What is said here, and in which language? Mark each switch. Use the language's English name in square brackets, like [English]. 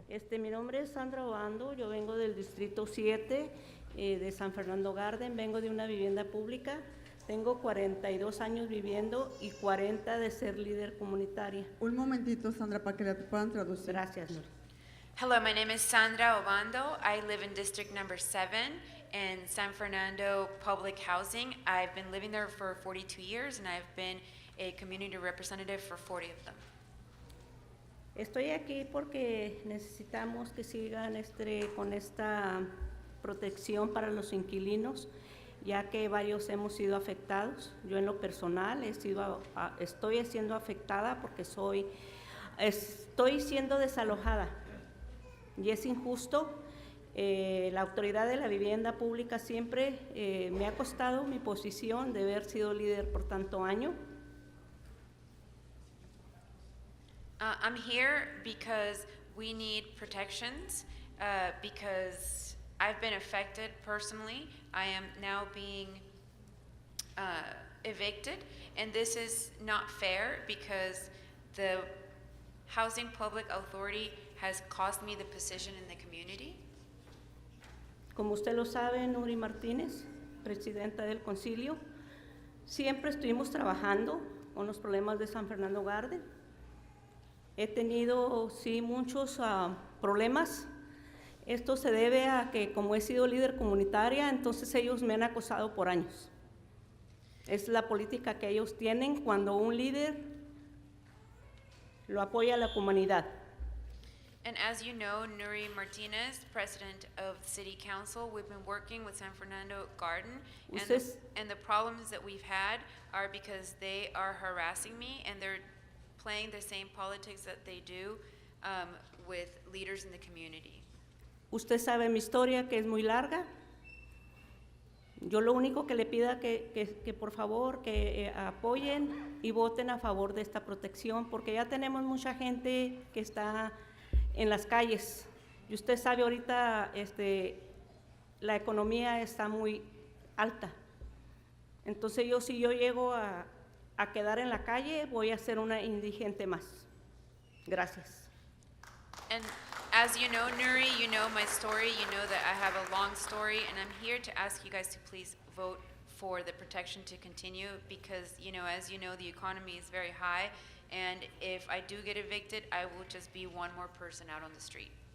[Spanish] Mi nombre es Sandra Obando, yo vengo del Distrito 7 de San Fernando Garden, vengo de una vivienda pública, tengo 42 años viviendo y 40 de ser líder comunitaria. Un momentito, Sandra, para que la puedan traducir. Gracias, Nuri. [English] Hello, my name is Sandra Obando. I live in District Number 7 in San Fernando Public Housing. I've been living there for 42 years, and I've been a community representative for 40 of them. [Spanish] Estoy aquí porque necesitamos que sigan con esta protección para los inquilinos, ya que varios hemos sido afectados. Yo en lo personal estoy siendo afectada porque estoy siendo desalojada y es injusto. La autoridad de la vivienda pública siempre me ha costado mi posición de haber sido líder por tanto año. [English] I'm here because we need protections, because I've been affected personally. I am now being evicted, and this is not fair because the Housing Public Authority has cost me the position in the community. [Spanish] Como usted lo sabe, Nuri Martínez, presidenta del concilio, siempre estuvimos trabajando con los problemas de San Fernando Garden. He tenido, sí, muchos problemas. Esto se debe a que como he sido líder comunitaria, entonces ellos me han acosado por años. Es la política que ellos tienen cuando un líder lo apoya a la comunidad. [English] And as you know, Nuri Martinez, president of the City Council, we've been working with San Fernando Garden, and the problems that we've had are because they are harassing me and they're playing the same politics that they do with leaders in the community. [Spanish] Usted sabe mi historia, que es muy larga. Yo lo único que le pido que por favor que apoyen y voten a favor de esta protección, porque ya tenemos mucha gente que está en las calles. Y usted sabe ahorita la economía está muy alta. Entonces si yo llego a quedar en la calle, voy a ser una indigente más. Gracias. [English] And as you know, Nuri, you know my story, you know that I have a long story, and I'm here to ask you guys to please vote for the protection to continue because, as you know, the economy is very high, and if I do get evicted, I will just be one more person out on the street.